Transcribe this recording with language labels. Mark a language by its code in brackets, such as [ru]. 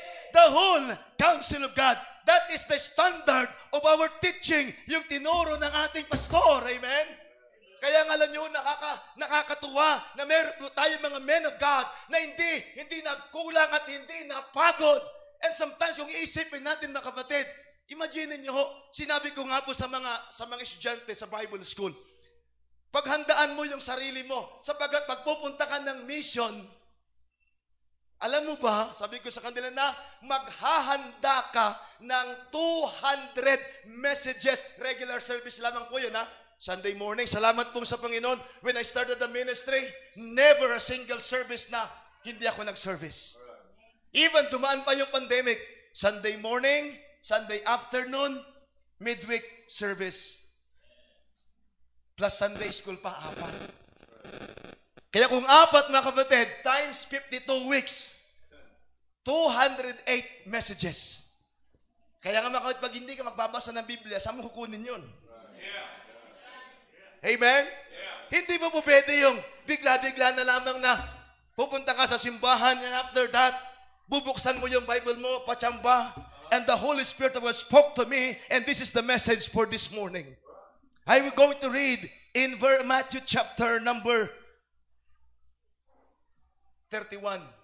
[en] The whole counsel of God, that is the standard of our teaching, [tl] yung tinuro ng ating pastor. [en] Amen? [tl] Kaya nga alam nyo, nakakatuwa na meron po tayo mga [en] men of God [tl] na hindi nagkulang at hindi napagod. [en] And sometimes [tl] yung iisipin natin mga kapatid, imagine niyo, sinabi ko nga po sa mga estudyante sa Bible School, paghandaan mo yung sarili mo, sapagkat pagpupunta ka ng mission, alam mo ba, sabi ko sa kanila na maghahanda ka ng 200 messages, [en] regular service lamang po yun ha, Sunday morning. [tl] Salamat po sa Panginoon. [en] When I started the ministry, never a single service [tl] na hindi ako nag-service. [en] Even [tl] dumaan pa yung [en] pandemic, Sunday morning, Sunday afternoon, midweek service, plus Sunday school pa, 4. [tl] Kaya kung 4, mga kapatid, times 52 weeks, 208 messages. Kaya nga mga kapatid, pag hindi ka magbabasa ng Biblia, saan mo kukunin yun? [en] Amen? [tl] Hindi mo po pwede yung bigla-bigla na lamang na pupunta ka sa simbahan [en] and after that, [tl] bubuksan mo yung Bible mo, patsamba, [en] and the Holy Spirit was spoke to me and this is the message for this morning. I will going to read in Matthew chapter number 31.